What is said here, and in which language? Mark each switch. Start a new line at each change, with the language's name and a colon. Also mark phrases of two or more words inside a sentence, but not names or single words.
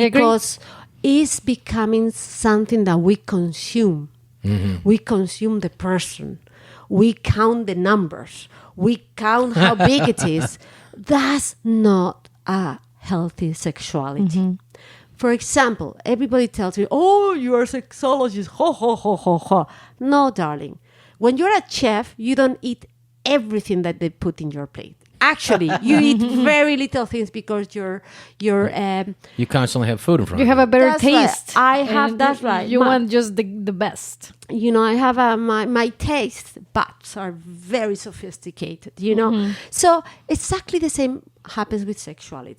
English: Because it's becoming something that we consume We consume the person. We count the numbers. We count how big it is. That's not a healthy sexuality. For example, everybody tells me, oh, you're a sexologist. Ho, ho, ho, ho, ho. No, darling. When you're a chef, you don't eat everything that they put in your plate. Actually, you eat very little things because you're You constantly have food in front You of have a better That's right. taste. I have- And that's right. You My- want just the best. I have my taste buds are very sophisticated, So exactly the same happens with sexuality.